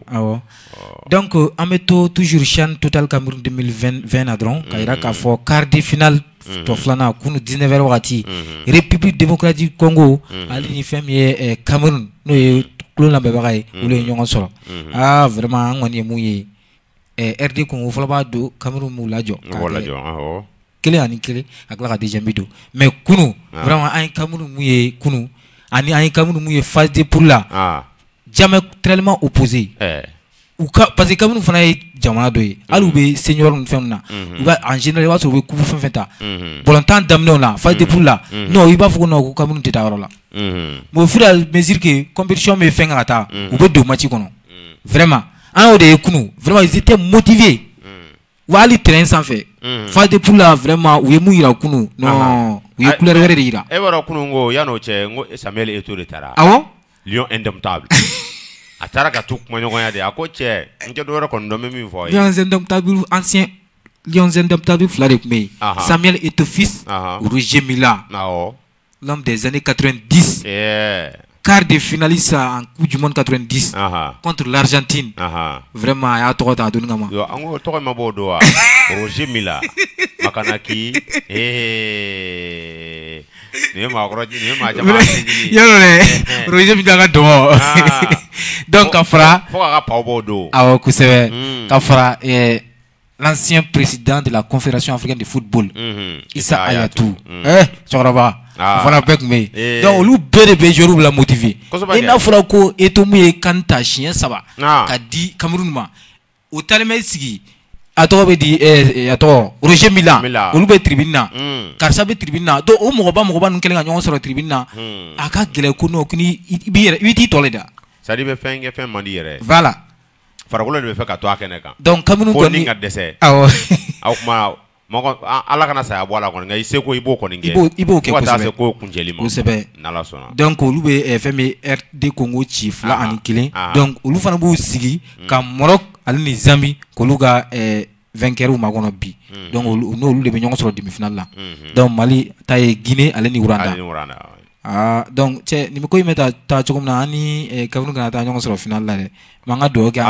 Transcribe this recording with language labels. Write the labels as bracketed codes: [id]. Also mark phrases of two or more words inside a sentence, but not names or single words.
[bm] donc an bɛ to toujours CHAN Total Cameroun 2020 na dɔrɔn ka yira k'a fɔ [fr] quart de finale [bm] to filana kunu 19h wagati République démocratique Congo ali ni fɛn min ye Cameroun n'o ye kulo lamɛnbaga ye olu ye ɲɔgɔn sɔrɔ vraiment an kɔni ye mun ye RD Congo fɔlɔ b'a don Cameroun m'u lajɔ kelen ani kelen a tila ka deuxième bi don mais kunu vraiment an ye Cameroun mun ye kunu ani an ye Cameroun mun ye [fr] phase de poule [bm] la [fr] diamétralement opposé parce que [bm] Cameroun fana ye jamana dɔ ye hali u bɛ senior ni fɛnw na u b'a [fr] en général [bm] i b'a sɔrɔ u bɛ coupe fɛn fɛn ta bɔlɔntan daminɛw la [fr] phase de poule [bm] la non i b'a fɔ ko non ko Cameroun tɛ taa yɔrɔ la mais [fr] au fur et à mesure que [bm] compétition bɛ fɛn ka taa u bɛ don match kɔnɔ vraiment an y'o de ye kunu vraiment [fr] ils étaient motivés [bm] wa hali terrain sanfɛ [fr] phase de poule [bm] la vraiment u ye mun yira kunu non u ye couleur wɛrɛ de yira e b'a dɔn kunu n ko yan'o cɛ n ko Samuel Eto'o de taara awɔ Lion indomptable a taara ka to kumaɲɔgɔnya de a ko cɛ n tɛ dɔwɛrɛ kɔni dɔn bɛ min fɔ Lions indomptables ancien Lions indomptables fila de tun bɛ yen Samuel Eto'o fils Roger Mila [fr] l'homme des années 90 quart de finaliste en Coupe du Monde 90 contre l'Argentine [bm] vraiment a y'a tɔgɔ ta a donni kama an ko tɔgɔ ma b'o don wa Roger Mila Makanaki ni ye maakɔrɔ ni ye maa caman yɔrɔ dɛ Roger Mila ka dɔgɔ donc ka fara fo k'a ka paw b'o don awɔ kosɛbɛ ka fara [fr] l'ancien président de la Confédération africaine de football [bm] Issa Hayatou cɛkɔrɔba o fana bɛɛ tun bɛ yen donc olu bɛɛ de bɛ joueurs la motiver i n'a fɔra ko Eto'o mun ye CAN ta siɲɛ 3 ka di Cameroun ma o taalen bɛ sigi a tɔgɔ bɛ di a tɔgɔ Roger Mila olu bɛ tribune na karisa bɛ tribune na donc o mɔgɔba ninnu kɛlen ka ɲɔgɔn sɔrɔ tribune na a ka gɛlɛn ko non ko ni i bɛ t'i tɔ le da [fr] c'est à dire [bm] i bɛ fɛn kɛ fɛn man di yɛrɛ voilà farikolo de bɛ fɛ ka to a kɛnɛ kan donc Cameroun kɔni fo ni ka dɛsɛ awɔ kuma mɔgɔ ala kana saya bɔ a la kɔni nka i seko i b'o kɔni kɛ i b'o kɛ fo ka taa se ko kuncɛli ma kosɛbɛ n'ala sɔnna donc olu bɛ fɛn min RD Congo ci 2 ani 1 donc olu fana b'u sigi ka Maroc ale ni Zambie k'olu ka vainqueur makɔnɔ bi donc n'olu de bɛ ɲɔgɔn sɔrɔ demi-finale la donc Mali ta ye Guinée ale ni Rwanda donc cɛ nin ko in bɛ taa cogo min na an ni Cameroun kana taa ɲɔgɔn sɔrɔ finale la dɛ mais an ka dugawu kɛ